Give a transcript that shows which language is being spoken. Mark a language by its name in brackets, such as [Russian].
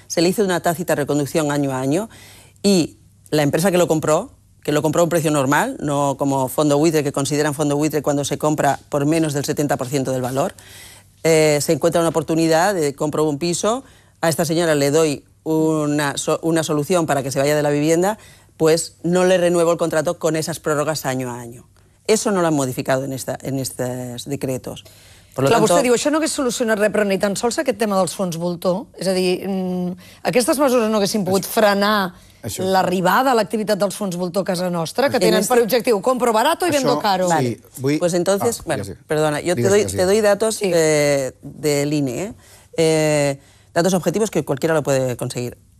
[Spanish] Se le hizo una tácita reconducción año a año. Y la empresa que lo compró, a un precio normal, no como fondo buitre, que consideran fondo buitre cuando se compra por menos del 70% del valor, se encuentra una oportunidad de compro un piso, a esta señora le doy una solución para que se vaya de la vivienda, pues no le renuevo el contrato con esas prórrogas año a año. Eso no lo han modificado en estos decretos. [Catalan] Vostè diu, això no hauria solucionat res, però ni tan sols aquest tema dels fons voltor. És a dir, aquestes mesures no haguessin pogut frenar l'arribada a l'activitat dels fons voltor a casa nostra, que tenen per objectiu [Spanish] compro barato i vendo caro. Vale, pues entonces, perdona, yo te doy datos del INE, datos objetivos que cualquiera lo puede conseguir.